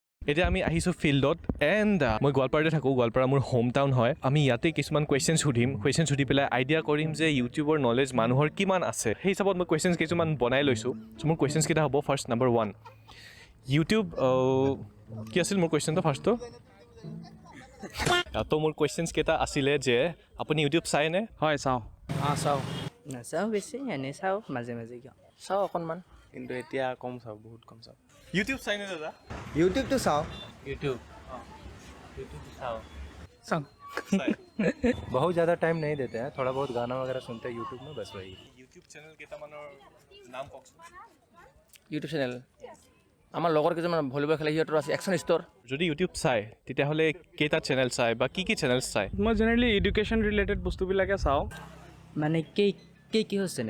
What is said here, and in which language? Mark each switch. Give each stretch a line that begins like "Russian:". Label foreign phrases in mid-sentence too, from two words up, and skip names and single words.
Assamese: এতিয়া আমি আহিছোঁ ফিল্ডত এণ্ড মই গোৱালপাৰাতে থাকোঁ গোৱালপাৰা মোৰ
English: home town
Assamese: হয় আমি ইয়াতে কিছুমান কুৱেশ্যনছ সুধি পেলাই আইডিয়া কৰিম যে ইউটিউবৰ নলেজ মানুহৰ কিমান আছে সেই হিচাপত মই কুৱেশ্যনছ কিছুমান বনাই লৈছোঁ চ' মোৰ কুৱেশ্যনছ কেইটা হ'ব
English: first number 1
Assamese: ইউটিউব কি আছিল মোৰ কুৱেশ্যনটো ফাৰ্ষ্টটো তো মোৰ কুৱেশ্যনছ কেইটা আছিলে যে আপুনি ইউটিউব চায়নে হয় চাওঁ চাওঁ নাচাওঁ বেছি এনেই চাওঁ মাজে মাজে কিয় চাওঁ অকণমান কিন্তু এতিয়া কম চাওঁ বহুত কম চাওঁ ইউটিউব চায়নে দাদা ইউটিউব তো চাওঁ ইউটিউব চাওঁ চাওঁ
Hindi: बहुत ज़्यादा टाइम नहीं देते हैं थोड़ा बहुत गाना वगैरह सुनते हैं यूट्यूब में बस वही
Assamese: ইউটিউব চেনেল কেইটামানৰ নাম কওকচোন ইউটিউব চেনেল আমাৰ লগৰ কেইজনমান ভলীবল খেলে সিহঁতৰ আছে একশ্যন ষ্ট'ৰ যদি ইউটিউব চায় তেতিয়াহ'লে কেইটা চেনেল চায় বা কি চেনেলছ চায় মই জেনেৰেলি
English: education related
Assamese: বস্তুবিলাকে চাওঁ মানে কিহৰ চেনেল